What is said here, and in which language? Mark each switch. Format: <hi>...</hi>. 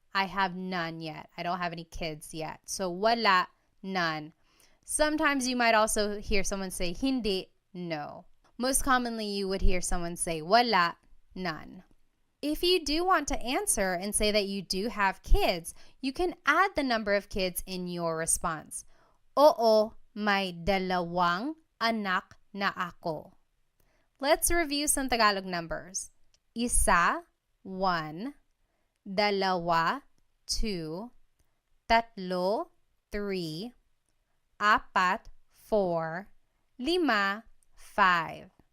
<en>I have none yet. I don't have any kids yet. So wala, none. Sometimes you might also hear someone say hindi, no. Most commonly you would hear someone say wala, none. If you do want to answer and say that you do have kids, you can add the number of kids in your response.</en> <tl>Oo, may dalawang anak na ako.</tl> <en>Let's review some Tagalog numbers.</en> <tl>Isa, 1, dalawa, 2, tatlo, 3, apat, 4, 5, 5.</tl>